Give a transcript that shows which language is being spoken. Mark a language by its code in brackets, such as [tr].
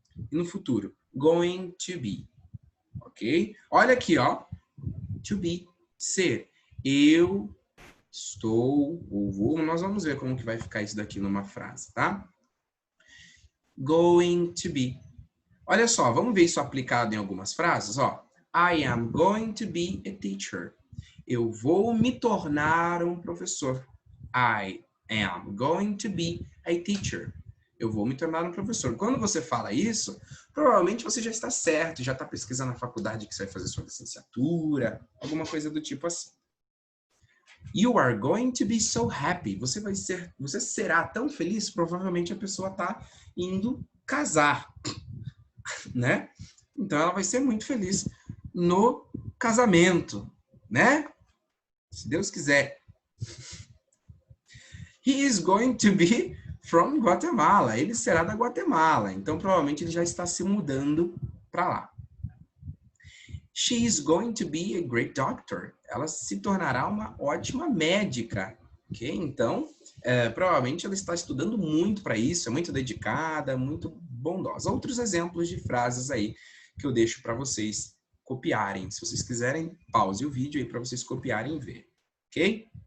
[pt] E no futuro, going to be. Ok? Olha aqui, ó. To be, ser. Eu estou, ou vou. Nós vamos ver como que vai ficar isso daqui numa frase, tá? Going to be. Olha só, vamos ver isso aplicado em algumas frases, ó. [en] I am going to be a teacher. [pt] Eu vou me tornar um professor. [en] I am going to be a teacher. [pt] Eu vou me tornar um professor. Quando você fala isso, provavelmente você já está certo, já está pesquisando na faculdade que você vai fazer sua licenciatura, alguma coisa do tipo assim. [en] You are going to be so happy. [pt] Você será tão feliz, provavelmente a pessoa está indo casar, né? Então ela vai ser muito feliz no casamento, né? Se Deus quiser. [en] He is going to be from Guatemala. [pt] Ele será da Guatemala. Então, provavelmente, ele já está se mudando para lá. [en] She is going to be a great doctor. [pt] Ela se tornará uma ótima médica. Ok? Então, provavelmente, ela está estudando muito para isso. É muito dedicada, muito bondosa. Outros exemplos de frases aí que eu deixo para vocês copiarem. Se vocês quiserem, pause o vídeo aí para vocês copiarem e ver. Ok?